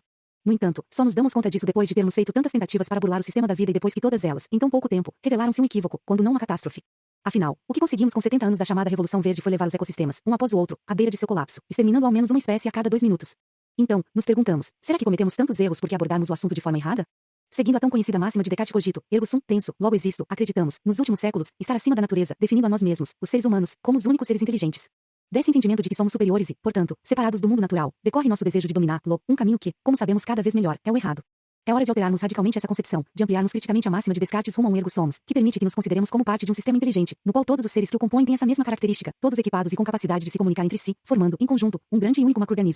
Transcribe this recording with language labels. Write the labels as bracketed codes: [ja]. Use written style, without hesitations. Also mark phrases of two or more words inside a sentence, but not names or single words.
[pt] No entanto, só nos damos conta disso depois de termos feito tantas tentativas para burlar o sistema da vida e depois que todas elas, em tão pouco tempo, revelaram-se um equívoco, quando não uma catástrofe. Afinal, o que conseguimos com 70 anos da chamada Revolução Verde foi levar os ecossistemas, um após o outro, à beira de seu colapso, exterminando ao menos uma espécie a cada 2 minutos. Então, nos perguntamos, será que cometemos tantos erros porque abordarmos o assunto de forma errada? Seguindo a tão conhecida máxima de Descartes [la] cogito, ergo sum, [pt] penso, logo existo, acreditamos, nos últimos séculos, estar acima da natureza, definindo a nós mesmos, os seres humanos, como os únicos seres inteligentes. Desse entendimento de que somos superiores e, portanto, separados do mundo natural, decorre nosso desejo de dominá-lo, um caminho que, como sabemos cada vez melhor, é o errado. É hora de alterarmos radicalmente essa concepção, de ampliarmos criticamente a máxima de Descartes rumo a um ergo somos, que permite que nos consideremos como parte de um sistema inteligente, no qual todos os seres que o compõem têm essa mesma característica, todos equipados e com capacidade de se comunicar entre si, formando, em conjunto, um grande e único macroorganismo.